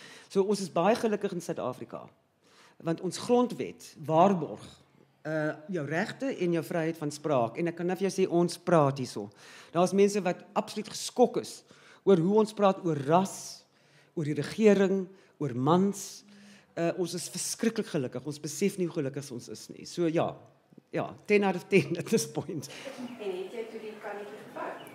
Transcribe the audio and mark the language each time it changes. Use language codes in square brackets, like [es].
[af] So ons is baie gelukkig in Suid-Afrika. Want ons grondwet waarborg jou regte en jou vryheid van spraak. En ek kan net vir jou sê ons praat hierso. Daar's mense wat absoluut geskok is oor hoe ons praat oor ras, oor die regering, oor mans. Ons is verskriklik gelukkig. Ons besef nie hoe gelukkig ons is nie. [en] So ja, 10 out of 10 at this point. [af] En het jy toe die kannetjie gevou?